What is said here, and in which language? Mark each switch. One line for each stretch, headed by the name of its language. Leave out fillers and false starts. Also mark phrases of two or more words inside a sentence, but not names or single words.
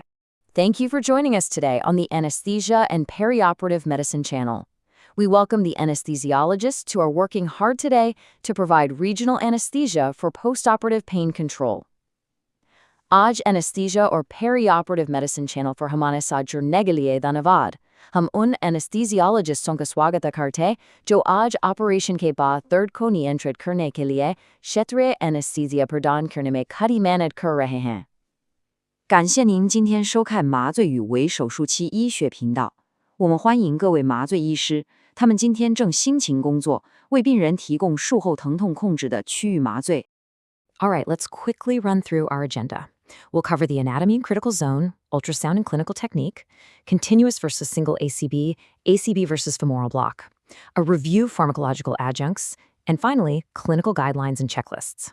English: Thank you for joining us today on the Anesthesia and Perioperative Medicine channel. We welcome the anesthesiologists who are working hard today to provide regional anesthesia for postoperative pain control.
Hindi: Aj Anesthesia or Perioperative Medicine channel for हमारे साथ जुड़ने के लिए धन्यवाद। हम उन anesthesiologists का स्वागत करते हैं जो आज ऑपरेशन के बाद दर्द को नियंत्रित करने के लिए क्षेत्रीय anesthesia प्रदान करने में कड़ी मेहनत कर रहे हैं。
Chinese: 感谢您今天收看麻醉与微手术期医学频道。我们欢迎各位麻醉医师，他们今天正辛勤工作，为病人提供术后疼痛控制的区域麻醉。
English: All right, let's quickly run through our agenda. We'll cover the anatomy and critical zone, ultrasound and clinical technique, continuous versus single ACB, ACB versus femoral block, a review of pharmacological adjuncts, and finally, clinical guidelines and checklists.